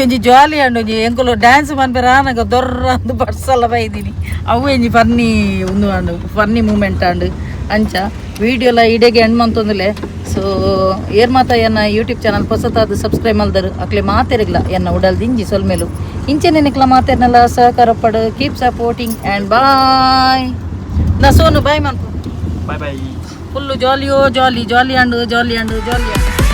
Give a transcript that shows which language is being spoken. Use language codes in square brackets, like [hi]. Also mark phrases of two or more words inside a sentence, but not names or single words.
[tcy] ಒಂಜಿ ಜಾಲಿ ಅಂಡು ಒಂಜಿ ಎಂಕುಲು ಡ್ಯಾನ್ಸ್ ಮನ್ಪೆರ ಆನಗ ದೊರ್ರ ಅಂದು ಬಡ್ಸಲ್ಲ ಬೈದಿನಿ ಅವು ಒಂಜಿ ಫನ್ನಿ ಒಂದು ಅಂಡು [en] funny moment [tcy] ಅಂಡು ಅಂಚ ವೀಡಿಯೋಲ ಇಡೆಗೆ ಎಂಡ್ ಮಂತೊಂದುಲೆ ಸೊ ಏರ್ ಮಾತ ಎನ್ನ ಯೂಟ್ಯೂಬ್ ಚಾನಲ್ ಹೊಸತಾದ ಸಬ್ಸ್ಕ್ರೈಬ್ ಮಲ್ದರು ಅಕ್ಲೆ ಮಾತೆರಗ್ಲ ಎನ್ನ ಉಡಲ್ ದಿಂಜಿ ಸೊಲ್ಮೇಲು ಇಂಚೆನೆಕ್ಲ ಮಾತೆರ್ನಲ್ಲ ಸಹಕಾರ ಪಡು [en] keep supporting and bye [tcy] ನಾ ಸೋನು ಬಾಯ್ ಮನ್ಪು [en] bye bye [tcy] ಫುಲ್ಲು ಜಾಲಿ ಅಂಡು